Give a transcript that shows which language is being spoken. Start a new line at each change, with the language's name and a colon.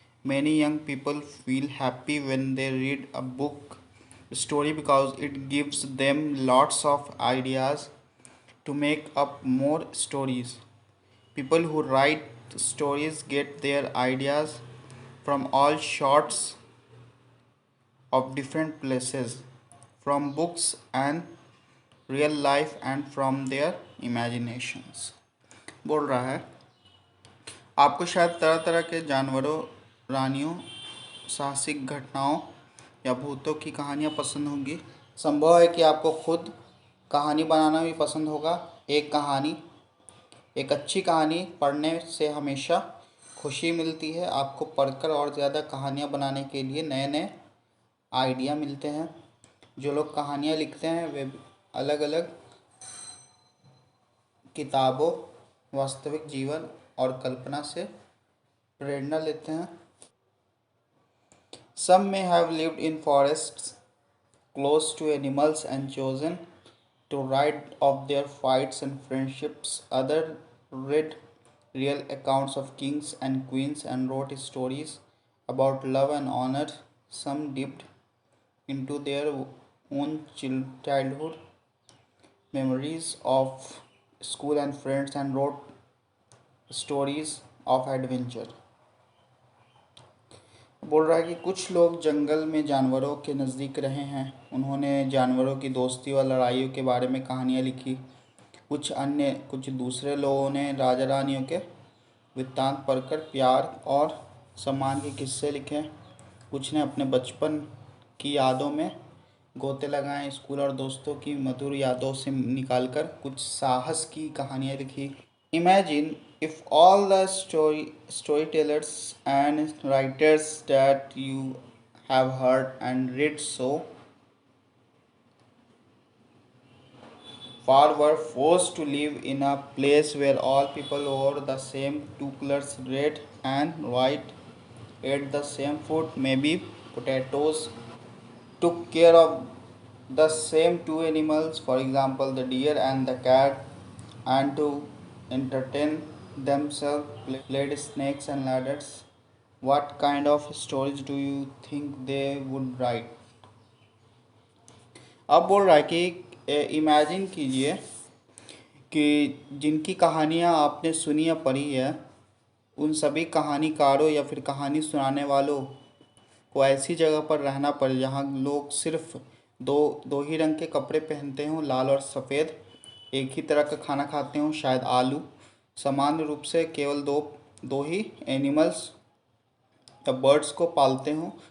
English: Many young people feel happy when they read a book story because it gives them lots of ideas to make up more stories. People who write stories get their ideas from all sorts of different places, from books and real life and from their imaginations.
Hindi: बोल रहा है आपको शायद तरह तरह के जानवरों, प्राणियों, साहसिक घटनाओं या भूतों की कहानियाँ पसंद होंगी। संभव है कि आपको खुद कहानी बनाना भी पसंद होगा। एक अच्छी कहानी पढ़ने से हमेशा खुशी मिलती है। आपको पढ़कर और ज़्यादा कहानियाँ बनाने के लिए नए नए आइडिया मिलते हैं। जो लोग कहानियाँ लिखते हैं वे अलग अलग किताबों, वास्तविक जीवन और कल्पना से प्रेरणा लेते हैं।
English: Some may have lived in forests close to animals and chosen to write of their fights and friendships. Others read real accounts of kings and queens and wrote stories about love and honor. Some dipped into their own childhood memories of school and friends and wrote stories of adventure.
Hindi: बोल रहा है कि कुछ लोग जंगल में जानवरों के नज़दीक रहे हैं। उन्होंने जानवरों की दोस्ती और लड़ाइयों के बारे में कहानियाँ लिखी। कुछ दूसरे लोगों ने राजा रानियों के वृत्तांत पढ़कर प्यार और सम्मान के किस्से लिखे। कुछ ने अपने बचपन की यादों में गोते लगाए। स्कूल और दोस्तों की मधुर यादों से निकालकर कुछ साहस की कहानियाँ लिखी।
English: Imagine if all the storytellers and writers that you have heard and read so far were forced to live in a place where all people wore the same two colors, red and white, ate the same food, maybe potatoes, took care of the same two animals, for example, the deer and the cat, and to entertain themselves played snakes and ladders. What kind of stories do you think they would write?
Hindi: अब बोल रहा है कि imagine कीजिए कि जिनकी कहानियाँ आपने सुनी या पढ़ी है उन सभी कहानीकारों या फिर कहानी सुनाने वालों को ऐसी जगह पर रहना पड़े जहाँ लोग सिर्फ दो दो ही रंग के कपड़े पहनते हों, लाल और सफ़ेद, एक ही तरह का खाना खाते हों, शायद आलू, सामान्य रूप से केवल दो दो ही
English: animals या birds
Hindi: को पालते हों।